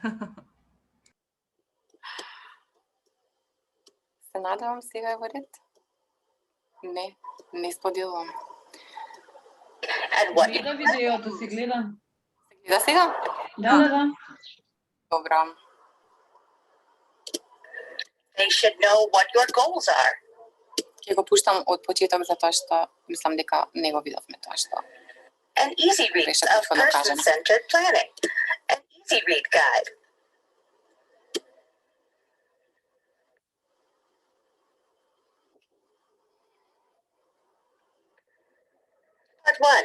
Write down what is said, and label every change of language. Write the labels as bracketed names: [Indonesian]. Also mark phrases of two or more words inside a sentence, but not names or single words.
[Macedonian] Се надевам сега е во ред. Не споделувам. Гледа видеото, си гледа. Се гледа сега? Да. Добро. [English] They should know what your goals are. [Macedonian] Ќе го пуштам од почеток затоа што мислам дека не го видовме тоа што. [English] An easy read of person-centered planning, an easy read guide. Part 1.